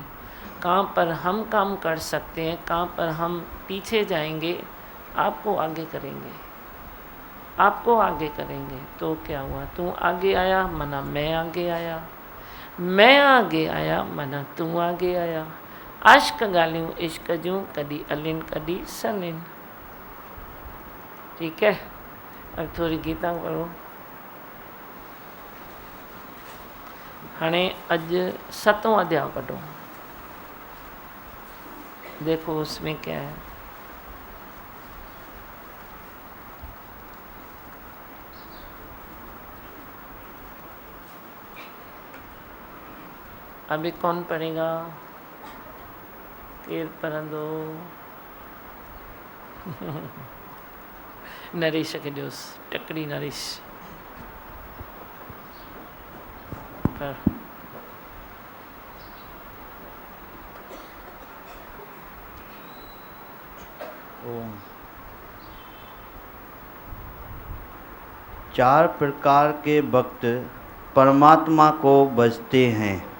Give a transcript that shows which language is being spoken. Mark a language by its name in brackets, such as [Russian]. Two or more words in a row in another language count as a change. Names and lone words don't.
[Hindi] कहाँ पर हम काम कर सकते हैं, कहाँ पर हम पीछे जाएंगे, आपको आगे करेंगे, आपको आगे करेंगे। तो क्या हुआ, तू आगे आया मना मैं आगे आया, मैं आगे आया मना तू आगे आया। [Sindhi] अश्क ॻाल्हियूं इश्क जूं, कॾहिं अलिन कॾहिं सलिन। [Hindi] ठीक है, अब थोड़ी गीता पढ़ो। [Sindhi] हाणे अॼु 7वां अध्याय पढ़ो, [Hindi] देखो उसमें क्या है। अभी कौन पढ़ेगा? [Sindhi] केर पढ़ंदो? नरेश खे ॾियोसि, टकड़ी नरेश पढ़। [Hindi] ओम। 4 प्रकार के भक्त परमात्मा को भजते हैं।